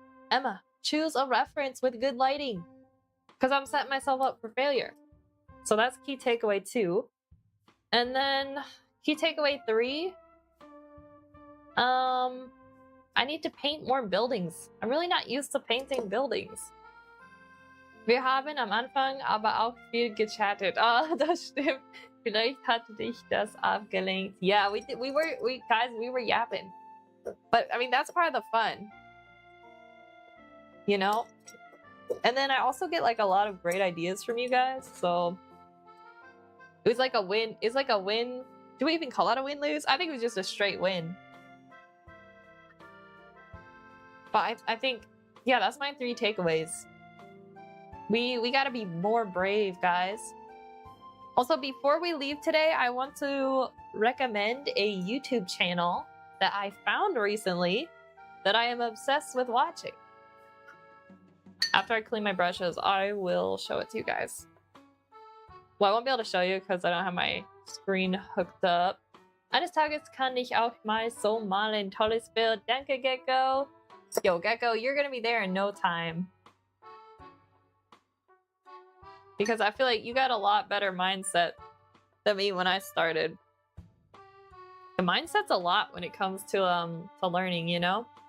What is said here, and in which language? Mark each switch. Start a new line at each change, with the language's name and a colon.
English: Emma, choose a reference with good lighting, because I'm setting myself up for failure. So that's key takeaway 2. And then key takeaway 3, I need to paint more buildings. I'm really not used to painting buildings.
German: Wir haben am Anfang aber auch viel gechattet. Ah, das stimmt. Vielleicht hatte dich das abgelenkt.
English: Yeah, we were yapping. But I mean, that's part of the fun, you know? And then I also get like a lot of great ideas from you guys. So it was like a win. It's like a win. Do we even call that a win-lose? I think it was just a straight win. But I think, yeah, that's my 3 takeaways. We gotta be more brave, guys. Also, before we leave today, I want to recommend a YouTube channel that I found recently that I am obsessed with watching. After I clean my brushes, I will show it to you guys. Well, I won't be able to show you because I don't have my screen hooked up.
German: Eines Tages kann ich auch mal so malen. Tolles Bild. Danke, Gecko.
English: Yo, Gecko, you're gonna be there in no time. Because I feel like you got a lot better mindset than me when I started. The mindset's a lot when it comes to learning, you know?